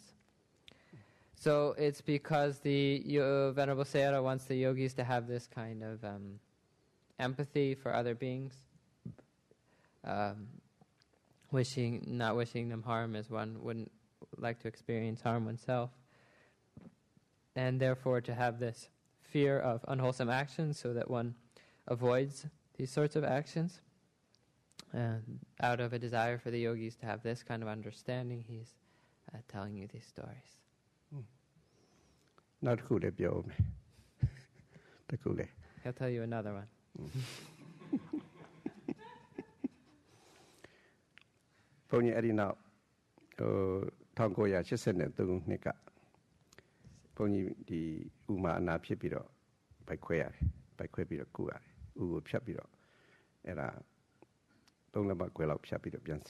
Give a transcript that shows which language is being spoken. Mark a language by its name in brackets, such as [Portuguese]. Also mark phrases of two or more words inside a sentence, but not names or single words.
[English] So it's because the Venerable Sayadaw wants the yogis to have this kind of empathy for other beings, not wishing them harm as one wouldn't like to experience harm oneself, and therefore to have this fear of unwholesome actions so that one avoids these sorts of actions. out of a desire for the yogis to have this kind of understanding, he's telling you these stories. Not cool, He'll tell you another one. [Burmese] ဘုန်းကြီးအဲ့ဒီနောက်1983နှစ်ကဘုန်းကြီးဒီဥမာအနာဖြစ်ပြီးတော့ဗိုက်ခွဲရတယ်ဗိုက်ခွဲပြီးတော့ကုရတယ်ဥကိုဖြတ်ပြီးတော့အဲ့ဒါ3 လက်မခွဲလောက်ဖြတ်ပြီးတော့ပြန်